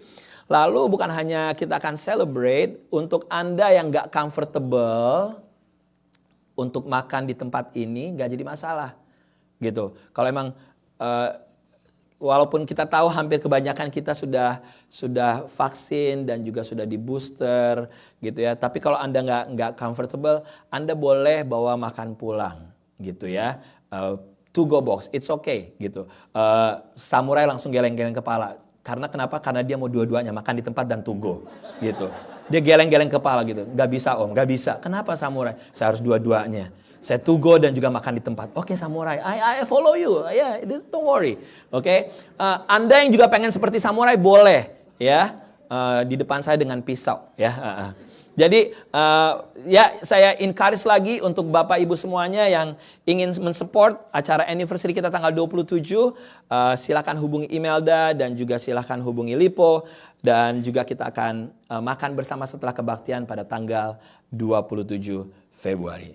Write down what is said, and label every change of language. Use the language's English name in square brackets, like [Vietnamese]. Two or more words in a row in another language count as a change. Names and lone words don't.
[Indonesian] Lalu bukan hanya kita akan celebrate, untuk Anda yang nggak comfortable untuk makan di tempat ini, nggak jadi masalah gitu. Kalau emang walaupun kita tahu hampir kebanyakan kita sudah vaksin dan juga sudah di booster gitu ya. Tapi kalau Anda nggak comfortable, Anda boleh bawa makan pulang gitu ya. [English] To go box, it's okay gitu. [Indonesian] Samurai langsung geleng-geleng kepala. Karena kenapa? Karena dia mau dua-duanya, makan di tempat dan [English] to go [Indonesian] gitu. Dia geleng-geleng kepala gitu. Nggak bisa Om, nggak bisa. Kenapa Samurai? Saya harus dua-duanya. Saya [English] to go [Indonesian] dan juga makan di tempat. Oke, [English] Samurai, I follow you. Yeah, don't worry. [Indonesian] Oke. Anda yang juga pengen seperti Samurai boleh ya. Di depan saya dengan pisau ya. Jadi ya saya encourage lagi untuk Bapak Ibu semuanya yang ingin mensupport acara anniversary kita tanggal 27, silakan hubungi Imelda dan juga silakan hubungi Lipo, dan juga kita akan makan bersama setelah kebaktian pada tanggal 27 Februari.